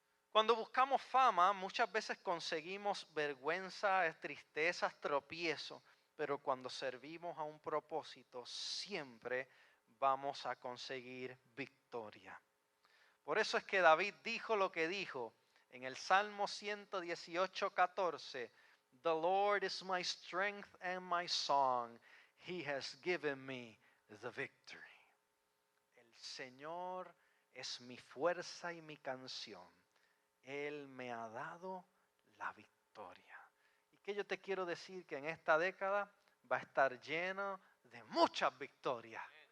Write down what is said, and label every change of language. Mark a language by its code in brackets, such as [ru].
[es] Cuando buscamos fama, muchas veces conseguimos vergüenza, tristezas, tropiezos, pero cuando servimos a un propósito, siempre vamos a conseguir victoria. Por eso es que David dijo lo que dijo en el Salmo 118:14. [en] The Lord is my strength and my song. He has given me the victory. [es] El Señor es mi fuerza y mi canción. Él me ha dado la victoria. ¿Y qué yo te quiero decir? Que en esta década va a estar lleno de muchas victorias.